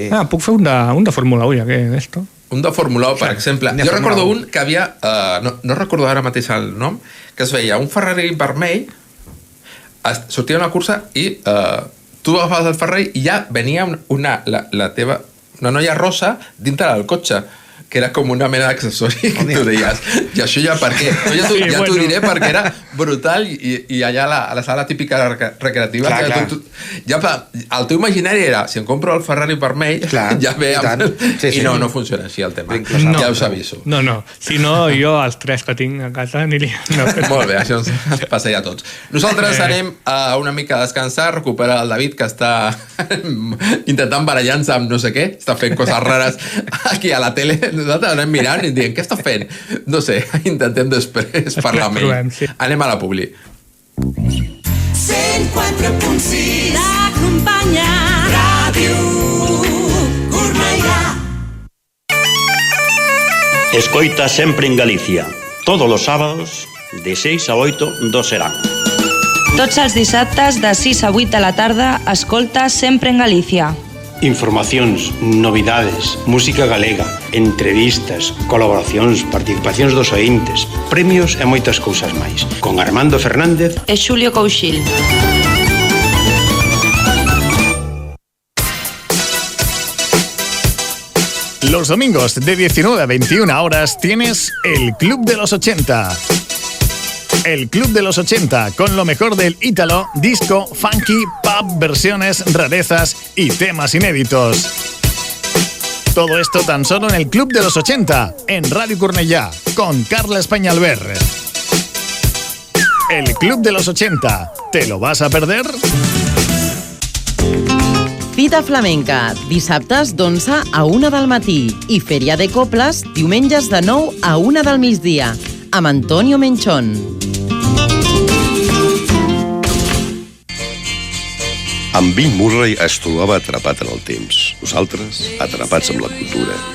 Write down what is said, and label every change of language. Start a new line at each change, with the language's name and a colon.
Catalan: Puc fer un de Fórmula 1, ja que esto. Un de Fórmula 1, per exemple. Jo recordo un que havia... No recordo ara mateix el nom, que es veia un Ferrari vermell, sortia una cursa i tu agafaves el Ferrari i ja venia una noia rosa dintre del cotxe, que era com una mena d'accessori, tu deies, i això ja per què? Ja t'ho diré perquè era brutal i allà a la sala típica recreativa, el teu imaginari era, si em compro el Ferrari vermell, ja ve i no funciona així el tema, ja us aviso. No, si no, jo els 3 que tinc a casa aniria... Molt bé, això ens passa ja a tots. Nosaltres anem a una mica a descansar, recuperar el David, que està intentant barallar-se amb no sé què, està fent coses rares aquí a la tele, nosaltres anem mirant i dient, què està fent? No sé, intentem després parlar amb ell. Sí. Anem a la publi. 104.6 T'acompanya Ràdio Cornellà.
Galician: Escoita Sempre en Galicia.
Spanish: Todos los sábados, de 6 a 8, dos serán.
Catalan: Tots els dissabtes, de 6 a 8 de la tarda, escolta Sempre en Galícia.
Galician: Informacións, novidades, música galega, entrevistas, colaboracións, participacións dos ointes, premios e moitas cousas máis.
Spanish: Con Armando Fernández
Galician: E Xulio Couchil.
Spanish: Los domingos de 19 a 21 horas tienes el Club de los 80. El Club de los 80, con lo mejor del ítalo, disco, funky, pop, versiones, rarezas y temas inéditos. Todo esto tan solo en el Club de los 80, en Radio Cornellà, con Carles Peñalver. El Club de los 80, ¿te lo vas a perder?
Catalan: Fita flamenca, dissabtes d'11 a 1 del matí i Fèria de Coples, diumenges de 9 a 1 del migdia, amb Antonio Menchón. En Bill Murray es trobava atrapat en el temps, nosaltres atrapats amb la cultura.